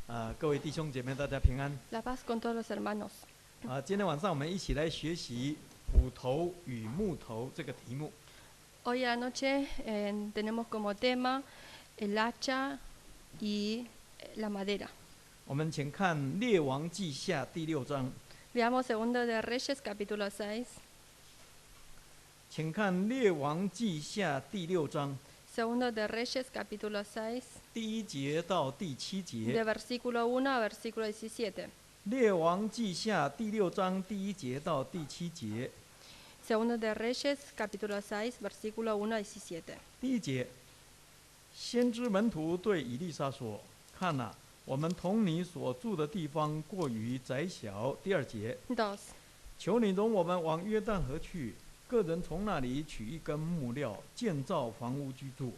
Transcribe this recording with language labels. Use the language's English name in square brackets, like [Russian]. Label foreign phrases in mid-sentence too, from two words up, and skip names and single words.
[Chinese] 各位弟兄姐妹，大家平安。 [Spanish] La paz con todos los hermanos. [Chinese] 今天晚上我们一起来学习斧头与木头这个题目。 [Spanish] Hoy a la noche tenemos como tema el hacha y la madera. [Chinese] 我们请看《列王记下》第6章。 [Spanish] Leamos Segundo de Reyes, capítulo 6. [Chinese] 请看《列王记下》第6章。 [Spanish] Segundo de Reyes, capítulo 6. [Chinese] 第1节到第7 [Spanish] De [Chinese] 节。 [Spanish] versículo 1 a versículo 17. [Chinese] 列王记下第6章第1节到第7节。 [Spanish] Segundo de Reyes, capítulo 6, versículo 1 a 17. [Chinese] 第1节，先知门徒对以利沙说：“看哪，我们同你所住的地方过于窄小。” 第2节， [Spanish] 2. [Chinese] 求你容我们往约旦河去，个人从那里取一根木料，建造房屋居住。